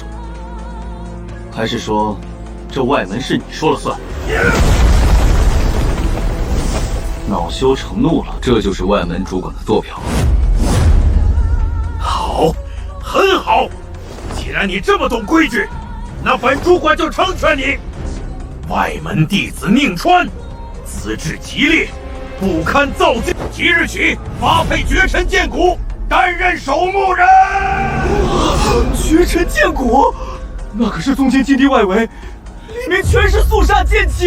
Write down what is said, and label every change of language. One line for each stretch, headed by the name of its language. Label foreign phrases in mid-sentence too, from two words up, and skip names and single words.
Chinese: 還是說，這外門是你說了算？惱羞成怒了，這就是外門主管的做票。好，很好。既然你這麼懂規矩，那本主管就成全你。外門弟子寧川，資質極劣，不堪造劍。即日起發配絕塵劍骨，擔任守墓人。絕塵劍骨，那可是宗間禁地外圍，裡面全是肅殺劍氣。